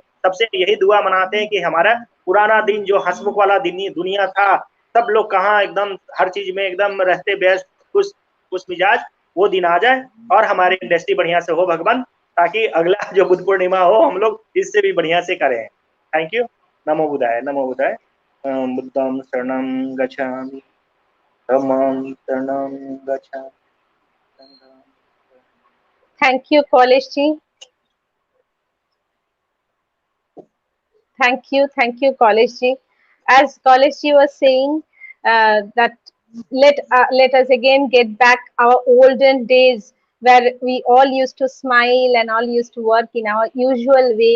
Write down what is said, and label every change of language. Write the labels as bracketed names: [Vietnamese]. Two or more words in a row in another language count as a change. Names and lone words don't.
[Hindi] सबसे यही दुआ मनाते हैं कि हमारा पुराना दिन जो हंसमुख वाला दुनिया था, सब लोग कहाँ एकदम हर चीज में एकदम रहते व्यस्त खुश मिजाज, वो दिन आ जाए और हमारी इंडस्ट्री बढ़िया से हो भगवान। ताकि अगला जो बुद्ध पूर्णिमा हो हम लोग इससे भी बढ़िया से करें। [English] Thank you. [Pali] नमो बुद्धाय, नमो बुद्धाय। बुद्धं शरणं गच्छामि, धम्मं शरणं गच्छामि, संघं [English] Thank you, College Ji. Thank you, College Ji. As College Ji was saying, that let us again get back our olden days where we all used to smile and all used to work in our usual way.